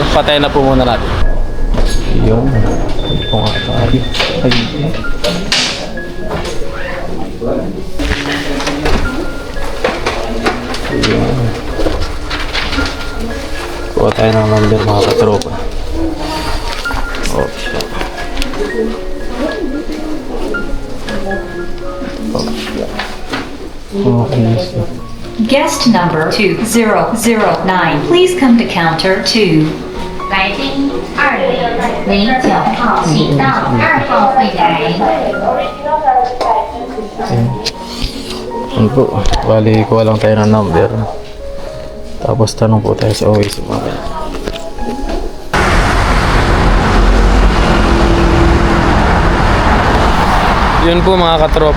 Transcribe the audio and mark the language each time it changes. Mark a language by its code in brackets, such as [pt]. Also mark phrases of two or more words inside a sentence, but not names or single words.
[tl] Patay na po muna natin. Yun. Ito nga tayo. Kuha tayo ng number mga katropa. Okay. [en] Guest number 2009, please come to counter 2. [zh] 来宾2009号，请到2号柜台。 [tl] Ano po? Bali, kuha lang tayo ng number. Tapos tanong po tayo sa OAC mamaya. Yun po mga katropa.